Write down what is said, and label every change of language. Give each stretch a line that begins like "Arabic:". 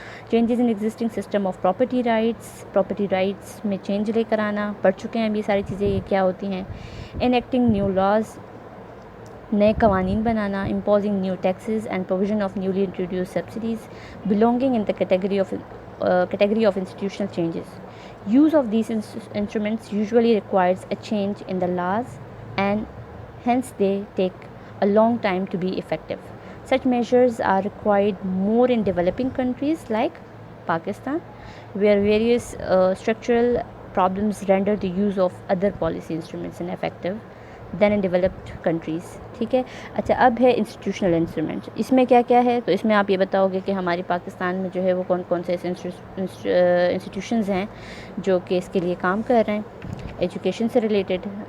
English: changes in existing system of property rights
Urdu: میں change لے کر آنا، پڑھ چکے ہیں ہم یہ ساری چیزیں، یہ کیا ہوتی ہیں۔
English: enacting new laws,
Urdu: نئے قوانین بنانا۔
English: Imposing new taxes and provision of newly introduce subsidies belonging in the category of institutional changes. Use of these instruments usually requires a change in the laws, and hence they take a long time to be effective. Such measures are required more in developing countries like Pakistan, where various structural problems render the use of other policy instruments ineffective then in developed countries,
Urdu: ٹھیک ہے۔ اچھا، اب ہے institutional instrument, اس میں کیا کیا ہے؟ تو اس میں آپ یہ بتاؤ گے کہ ہماری پاکستان میں جو ہے وہ کون کون سے ایسے انسٹیٹیوشنز ہیں جو کہ اس کے لیے کام کر رہے ہیں، ایجوکیشن سے ریلیٹڈ